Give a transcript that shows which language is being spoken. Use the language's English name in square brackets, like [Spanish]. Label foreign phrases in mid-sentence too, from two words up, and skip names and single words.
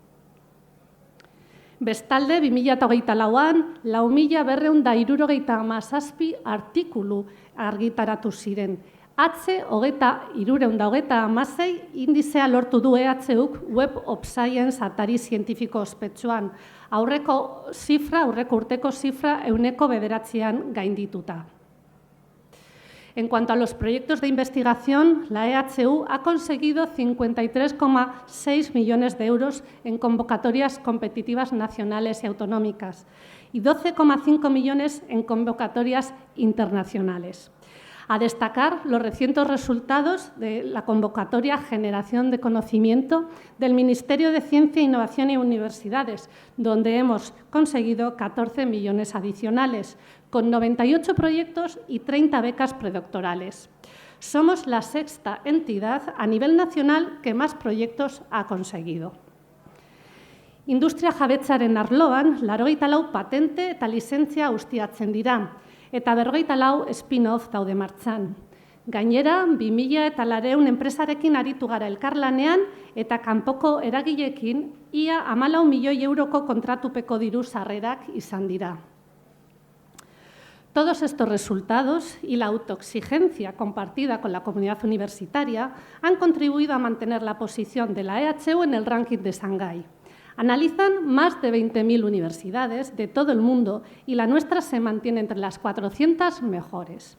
[Basque] Bestalde, 2024an, 4.277 artikulu argitaratu ziren. Atze 326 indizea lortu du EHUk Web of Science atari zientifiko ospetsuan. Aurreko urteko zifra 9%an gaindituta. [Spanish] En cuanto a los proyectos de investigación, la EHU ha conseguido 53,6 millones de euros en convocatorias competitivas nacionales y autonómicas y 12,5 millones en convocatorias internacionales. A destacar los recientes resultados de la convocatoria Generación de Conocimiento del Ministerio de Ciencia, Innovación y Universidades, donde hemos conseguido 14 millones adicionales, con 98 proyectos y 30 becas predoctorales. Somos la sexta entidad a nivel nacional que más proyectos ha conseguido. [Basque] Industria jabetzaren arloan, 84 patente eta lizentzia ustiatzen dira, eta 44 spin-off daude martxan. Gainera, 2400 enpresarekin aritu gara elkarlanean eta kanpoko eragileekin ia 14 milioi euroko kontratupeko diru sarrerak izan dira. [Spanish] Todos estos resultados y la autoexigencia compartida con la comunidad universitaria han contribuido a mantener la posición de la EHU en el ranking de Shanghái. Analizan más de 20.000 universidades de todo el mundo y la nuestra se mantiene entre las 400 mejores.